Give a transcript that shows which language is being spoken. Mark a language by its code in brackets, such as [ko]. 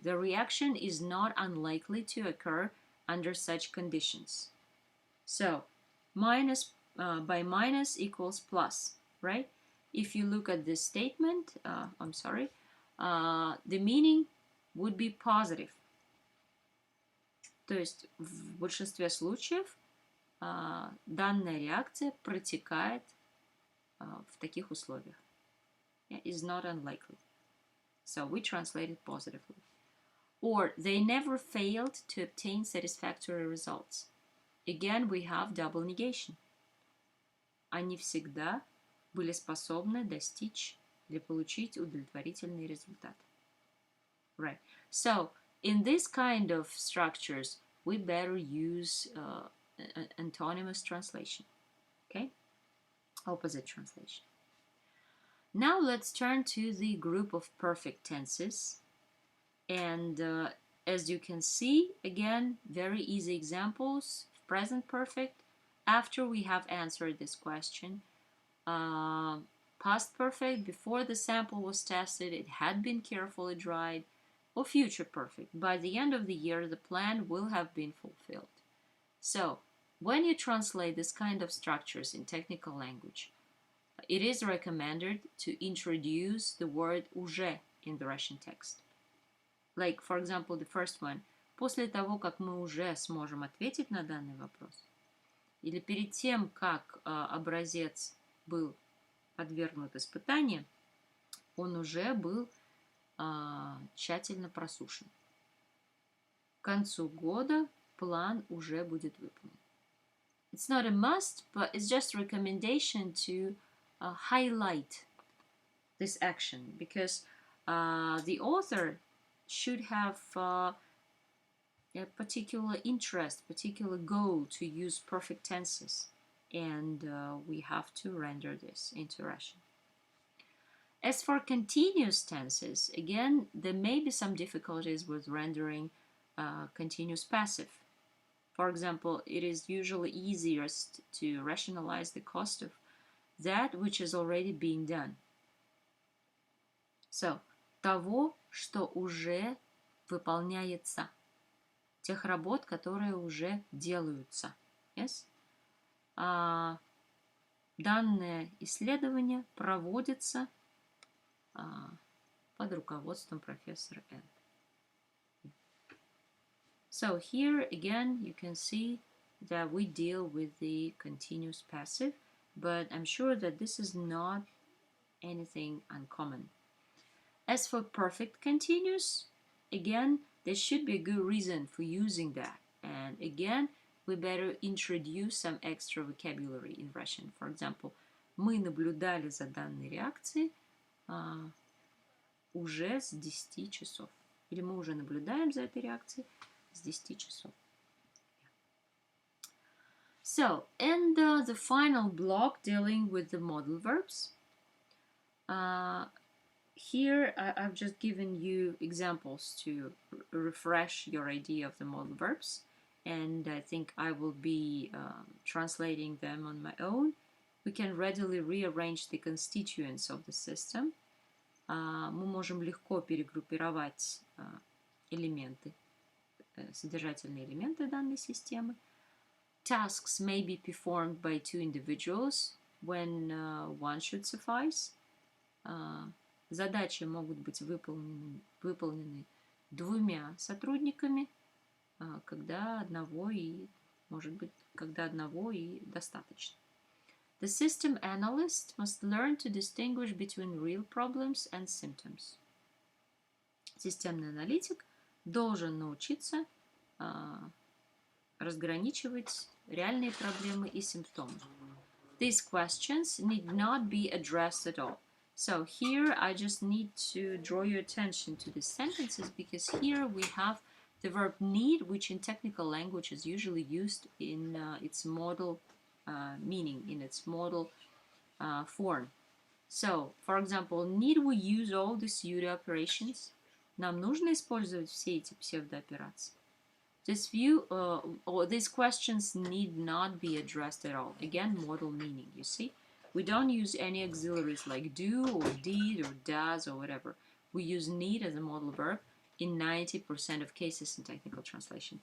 [en] The reaction is not unlikely to occur under such conditions. So, minus by minus equals plus, right? If you look at this statement, the meaning would be positive. [ru] То есть в большинстве случаев данная реакция протекает в таких условиях. [en] Yeah, is not unlikely. So we translate it positively. Or they never failed to obtain satisfactory results. Again, we have double negation. [ru] Они всегда были способны достичь или получить удовлетворительный результат. [en] Right. So, in this kind of structures, we better use antonymous translation. Okay? Opposite translation. Now let's turn to the group of perfect tenses. And as you can see, again, very easy examples. Present perfect, after we have answered this question. Past perfect, before the sample was tested, it had been carefully dried. Or future perfect, by the end of the year, the plan will have been fulfilled. So, when you translate this kind of structures in technical language, it is recommended to introduce the word уже in the Russian text. Like, for example, the first one. [ru] После того, как мы уже сможем ответить на данный вопрос. Или перед тем, как образец был подвергнут испытанию, он уже был тщательно просушен. К концу года план уже будет выполнен. [en] It's not a must, but it's just a recommendation to highlight this action, because the author should have a particular interest, particular goal to use perfect tenses, and we have to render this into Russian. As for continuous tenses, again, there may be some difficulties with rendering continuous passive. For example, it is usually easiest to rationalize the cost of that which is already being done. [ru] So, того, что уже выполняется. Тех работ, которые уже делаются. [en] Yes? [ru] Данное исследование проводится под руководством профессора N. [en] So here again you can see that we deal with the continuous passive, but I'm sure that this is not anything uncommon. As for perfect continuous, again, there should be a good reason for using that. And again, we better introduce some extra vocabulary in Russian. For example, [ru] мы наблюдали за данной реакцией уже с 10 часов. Или мы уже наблюдаем за этой реакцией с 10 часов. [en] So, and the final block dealing with the modal verbs. Here, I've just given you examples to refresh your idea of the modal verbs. And I think I will be translating them on my own. We can readily rearrange the constituents of the system. [ru] Мы можем легко перегруппировать элементы, содержательные элементы данной системы. [en] Tasks may be performed by two individuals when one should suffice. [ru] Задачи могут быть выполнены двумя сотрудниками, когда одного и, может быть, когда одного и достаточно. [en] The system analyst must learn to distinguish between real problems and symptoms. [ru] Системный аналитик должен научиться разграничивать реальные проблемы и симптомы. [en] These questions need not be addressed at all. So here I just need to draw your attention to the sentences, because here we have the verb need, which in technical language is usually used in its modal meaning, in its modal form. So, for example, need we use all the pseudo operations? [ru] Нам нужно использовать все эти псевдооперации. [en] This view, or these questions need not be addressed at all. Again, modal meaning, you see? We don't use any auxiliaries like do or did or does or whatever. We use need as a modal verb in 90% of cases in technical translation.